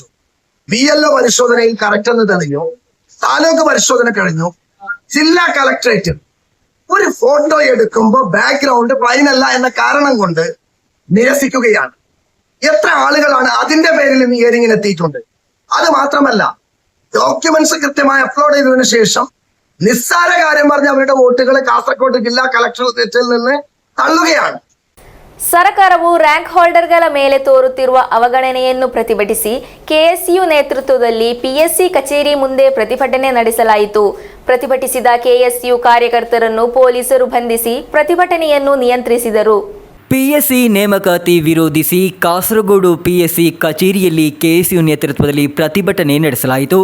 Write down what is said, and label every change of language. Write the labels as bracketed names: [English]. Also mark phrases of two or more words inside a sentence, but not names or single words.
[Malayalam] BLO പരിശോധനയിൽ കറക്റ്റ് എന്ന് തെളിഞ്ഞു, താലൂക്ക് പരിശോധന കഴിഞ്ഞു, ജില്ലാ കളക്ടറേറ്റ് ഒരു ഫോട്ടോ എടുക്കുമ്പോൾ ബാക്ക്ഗ്രൗണ്ട് ഫൈനല്ല എന്ന കാരണം കൊണ്ട് നിരസിക്കുകയാണ്. എത്ര ആളുകളാണ് അതിന്റെ പേരിൽ ഹിയറിംഗിന് എത്തിയിട്ടുണ്ട്. അത് മാത്രമല്ല, ഡോക്യുമെന്റ്സ് കൃത്യമായി അപ്ലോഡ് ചെയ്തതിനു ശേഷം നിസ്സാര കാര്യം പറഞ്ഞ് അവരുടെ വോട്ടുകൾ കാസർഗോഡ് ജില്ലാ കളക്ടറേറ്റിൽ നിന്ന് തള്ളുകയാണ്. [Kannada] ಸರ್ಕಾರವು ರ್ಯಾಂಕ್ ಹೋಲ್ಡರ್ಗಳ ಮೇಲೆ ತೋರುತ್ತಿರುವ ಅವಗಣನೆಯನ್ನು ಪ್ರತಿಭಟಿಸಿ ಕೆಎಸ್ಯು ನೇತೃತ್ವದಲ್ಲಿ ಪಿಎಸ್ಸಿ ಕಚೇರಿ ಮುಂದೆ ಪ್ರತಿಭಟನೆ ನಡೆಸಲಾಯಿತು. ಪ್ರತಿಭಟಿಸಿದ ಕೆಎಸ್ಯು ಕಾರ್ಯಕರ್ತರನ್ನು ಪೊಲೀಸರು ಬಂಧಿಸಿ ಪ್ರತಿಭಟನೆಯನ್ನು ನಿಯಂತ್ರಿಸಿದರು. ಪಿಎಸ್ಸಿ ನೇಮಕಾತಿ ವಿರೋಧಿಸಿ ಕಾಸರಗೋಡು ಪಿಎಸ್ಸಿ ಕಚೇರಿಯಲ್ಲಿ ಕೆಎಸ್ಯು ನೇತೃತ್ವದಲ್ಲಿ ಪ್ರತಿಭಟನೆ ನಡೆಸಲಾಯಿತು.